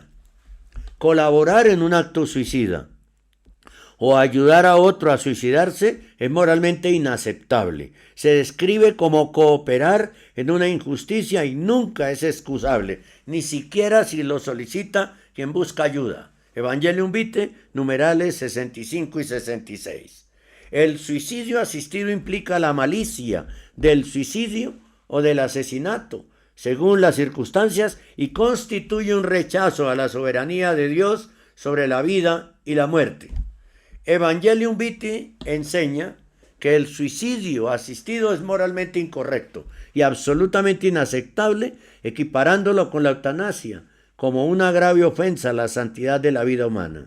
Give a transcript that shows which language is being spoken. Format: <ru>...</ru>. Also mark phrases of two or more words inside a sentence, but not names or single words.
<es>Colaborar en un acto suicida o ayudar a otro a suicidarse es moralmente inaceptable. Se describe como cooperar en una injusticia y nunca es excusable, ni siquiera si lo solicita quien busca ayuda. Evangelium Vitae, numerales 65 y 66. El suicidio asistido implica la malicia del suicidio o del asesinato, según las circunstancias, y constituye un rechazo a la soberanía de Dios sobre la vida y la muerte. Evangelium Vitae enseña que el suicidio asistido es moralmente incorrecto y absolutamente inaceptable, equiparándolo con la eutanasia como una grave ofensa a la santidad de la vida humana.</es>